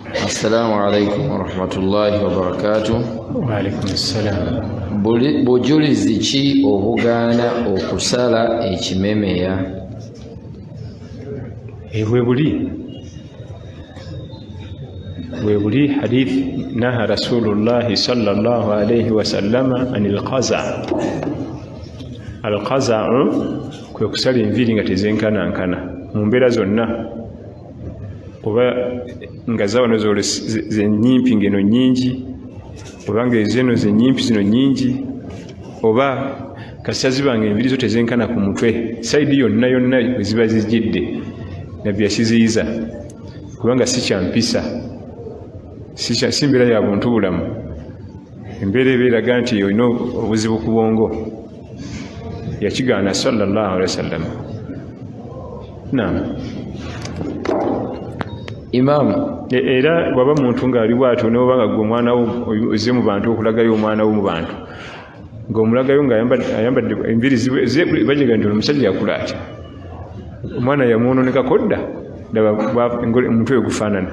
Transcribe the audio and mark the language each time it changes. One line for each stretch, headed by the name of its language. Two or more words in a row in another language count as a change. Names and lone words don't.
Arabic: السلام عليكم ورحمة الله وبركاته. وعليكم السلام.
Ganda: Bujulizi ki obugaana okusala ekimemeya? bwe buli
Arabic: حديث نهى رسول الله صلى الله عليه وسلم عن القزع. القزع
Ganda: kwe kusala enviiri nga tezenkanankana mu mbeera zonna, oba nga zawano zenyimpi ngeno nyingi, oba nga ezeno zenyimpi zino nyingi, oba kasita zibanga enviiri zo tezenkana ku mutwe saidi yonna bwe ziba zijjidde nabbi yasiziyiza, kubanga si kyampisa, si mbeera ya buntu bulamu. Embeera eba eraga nti olina obuzibu ku bwongo. Yakigaana
Arabic: صلى الله عليه وسلم.
Ganda: Naam. Imam, era bwaba muntu ng'ali bw'atyo n'oba nga gwe omwana wo ozze mu bantu okulagayo omwana wo mu bantu, ng'omulagayo ng'ayambadde enviiri bajega nti omusajja yakula atya, omwana yamwononekako dda, ndaba omutwe we gufaanana.